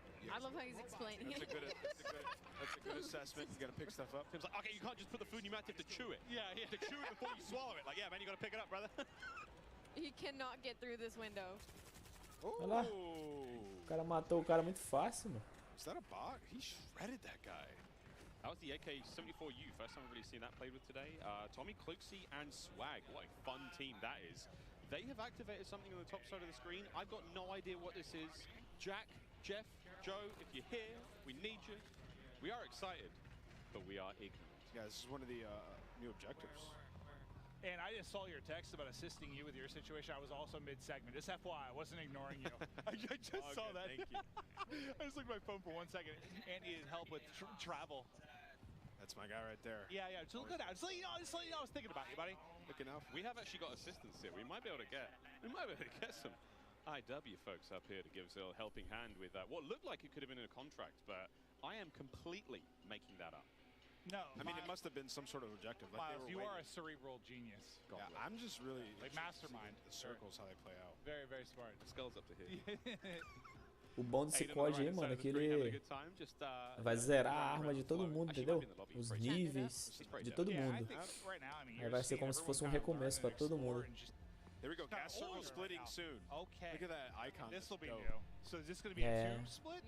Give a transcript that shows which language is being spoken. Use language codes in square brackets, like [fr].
[en] I love how he's explaining it. That's a good assessment. You gotta pick stuff up. Tim's like, okay, you can't just put the food in your mouth, you have to chew it. Yeah, You have to chew it before you swallow it. Like, yeah, man, you gotta pick it up, brother. He cannot get through this window. [pt] Olha lá. O cara matou o cara muito fácil, mano. [en] Is that a bot? He shredded that guy. That was the AK-74U. First time I've really seen that played with today. Tommy, Kluxy, and Swag. What a fun team that is. They have activated something on the top side of the screen. I've got no idea what this is. Jack, Jeff, Joe, if you're here, we need you. We are excited, but we are ignorant. Yeah, this is one of the new objectives. And I just saw your text about assisting you with your situation. I was also mid-segment. Just FYI, I wasn't ignoring you. I just saw that. Thank you. I just looked at my phone for 1 second. And needed help with travel. That's my guy right there. Yeah, just look at that. Just let you know, I was thinking about you, buddy. Looking out. We have actually got assistance here. We might be able to get some IW folks up here to give us a little helping hand with what looked like it could have been in a contract, but I am completely making that up. No, I mean, it must have been some sort of objective. Like Miles, you are a cerebral genius. Yeah, I'm just really like mastermind. The circles, how they play out. Very, very smart. The skull's up to here. [pt] O bom desse COD aí, mano, é que ele vai zerar a arma de todo mundo, entendeu? Os níveis de todo mundo. Aí vai ser como se fosse um recomeço pra todo mundo. [en] There we go. Gas circle splitting soon. Okay. Look at that icon. This will be new. So is this going to be a tube split?